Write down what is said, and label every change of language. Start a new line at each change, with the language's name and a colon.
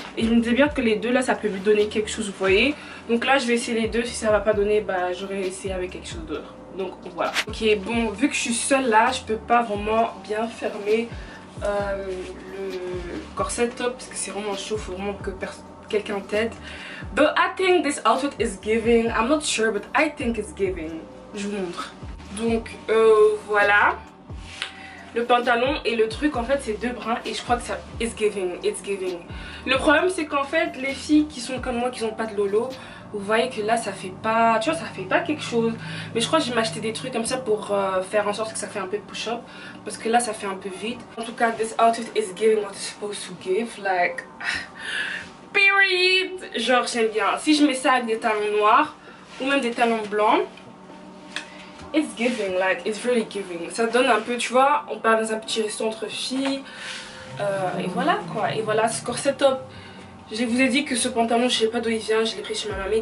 French: Et je me disais bien que les deux là ça peut lui donner quelque chose, vous voyez. Donc là je vais essayer les deux. Si ça va pas donner, bah j'aurais essayé avec quelque chose d'autre. Donc voilà. Ok, bon, vu que je suis seule là, je peux pas vraiment bien fermer le corset top parce que c'est vraiment chaud. Faut vraiment que quelqu'un t'aide.
English: But I think this outfit is giving. I'm not sure but I think it's giving.
French: Je vous montre. Donc voilà. Le pantalon et le truc en fait c'est deux brins et je crois que ça
English: it's giving.
French: Le problème c'est qu'en fait les filles qui sont comme moi qui n'ont pas de lolo, vous voyez que là ça fait pas, tu vois, ça fait pas quelque chose. Mais je crois que je vais m'acheter des trucs comme ça pour faire en sorte que ça fait un peu push-up. Parce que là ça fait un peu vite. En tout cas
English: this outfit is giving what it's supposed to give. Like period.
French: Genre j'aime bien. Si je mets ça avec des talons noirs ou même des talons blancs,
English: it's giving, like it's really giving.
French: Ça donne un peu, tu vois, on part dans un petit resto entre filles. Et voilà quoi. Et voilà ce corset top. Je vous ai dit que ce pantalon, je sais pas d'où il vient, je l'ai pris chez ma mamie.